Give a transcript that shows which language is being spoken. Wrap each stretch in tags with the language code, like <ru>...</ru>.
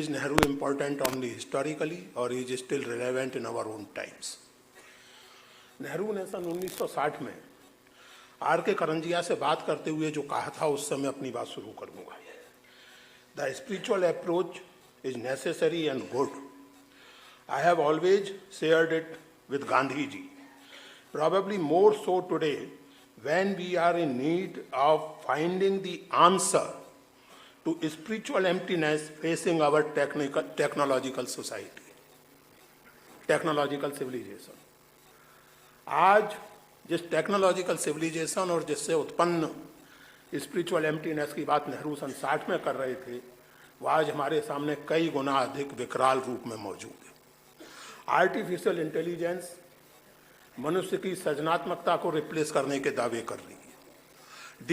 <en>Is Nehru important only historically और is still relevant in our own times?</en> <hi>Nehru ने सन 1960 में are के करंजिया से बात करते हुए जो कहा था उससे मैं अपनी बात शुरू करूंगा।</hi> <en>The spiritual approach is necessary and good. I have always shared it with Gandhi ji, probably more so today when we are in need of finding the answer to spiritual emptiness facing our technological society, technological civilization.</en> <hi>आज जिस technological civilisation और जिससे उत्पन्न spiritual emptiness की बात नेहरू सन 60 में कर रहे थे, वह आज हमारे सामने कई गुना अधिक विकराल रूप में मौजूद है। आर्टिफिशियल इंटेलिजेंस मनुष्य की सृजनात्मकता को रिप्लेस करने के दावे कर रही है।</hi>